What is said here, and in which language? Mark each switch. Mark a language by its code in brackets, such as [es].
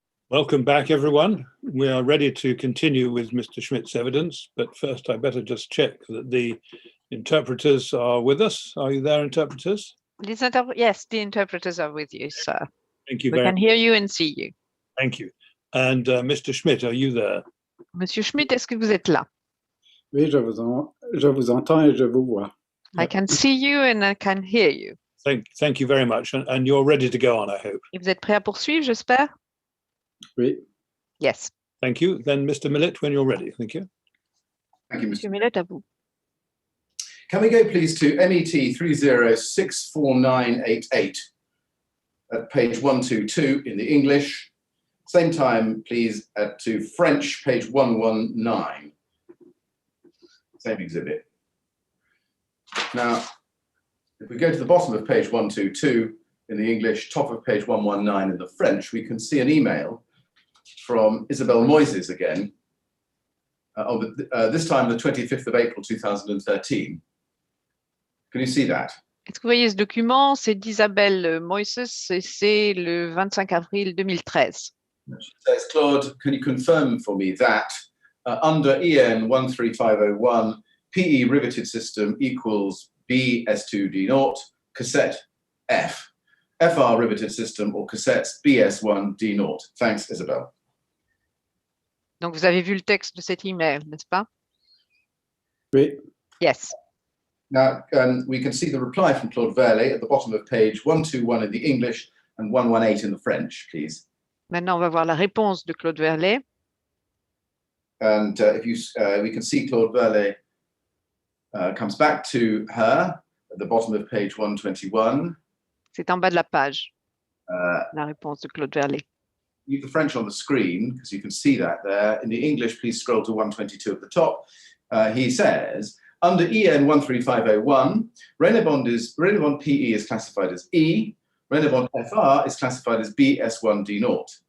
[en] Welcome back, everyone. We are ready to continue with Mr. Schmidt's evidence, but first I better just check that the interpreters are with us. Are you there, interpreters? Yes, the interpreters are with you, sir. Thank you We very can much. hear you and see you. Thank you. And Mr. Schmidt, are you there? [fr] Monsieur Schmidt, est-ce que vous êtes là? Oui, je vous entends et je vous vois. [en] I can see you and I can hear you. Thank you very much. And you're ready to go on, I hope. [fr] Et vous êtes prêt à poursuivre, j'espère? Oui. [en] Yes. Thank you. Then Mr. Millet, when you're ready. Thank you. Thank you, Mr. [fr] Monsieur Millet, à vous. [en] Can we go please to MET 3064988 at page 122 in the English. Same time, please, to French, page 119. Same exhibit. Now, if we go to the bottom of page 122 in the English, top of page 119 in the French, we can see an email from Isabelle Moises again, this time the 25th of April 2013. Can you see that? [fr] Est-ce que vous voyez ce document? C'est d'Isabelle Moises et c'est le 25 avril 2013. [en] She says, Claude, can you confirm for me that under EN 13501, PE riveted system equals BS2D0, cassette F, FR riveted system or cassettes BS1D0. Thanks, Isabel. [fr] Donc, vous avez vu le texte de cet email, n'est-ce pas? Oui. [en] Yes. Now, we can see the reply from Claude Verlet at the bottom of page 121 in the English and 118 in the French, please. [fr] Maintenant, on va voir la réponse de Claude Verlet. [en] And we can see Claude Verlet comes back to her at the bottom of page 121. [fr] C'est en bas de la page, la réponse de Claude Verlet. [en] Leave the French on the screen because you can see that there. In the English, please scroll to 122 at the top. He says, under EN 13501, Renebond PE is classified as E, Renebond FR is classified as BS1D0.